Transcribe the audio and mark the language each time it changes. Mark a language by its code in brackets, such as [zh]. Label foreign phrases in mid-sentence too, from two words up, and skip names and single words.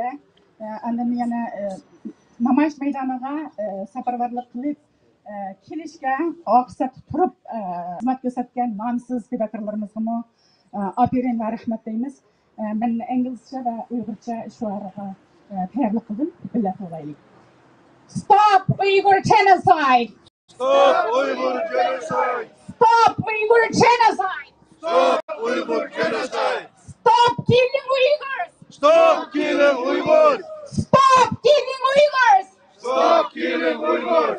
[uz] Endi yana namoyish maydoniga safarbarlik qilib kelishga oqsat turib xizmat ko'rsatgan nomsiz fidokorlarimizga aferin va rahmat deymiz. Men inglizcha va uyg'urcha shuarga tayyorlik qildim. Birga o'ylaylik. [en] Stop Uyghur genocide! Stop Uyghur genocide! Stop Uyghur genocide! Stop Uyghur genocide! Stop killing Uyghurs! Stop killing Uyghurs! Stop killing Uyghurs! Stop killing Uyghurs!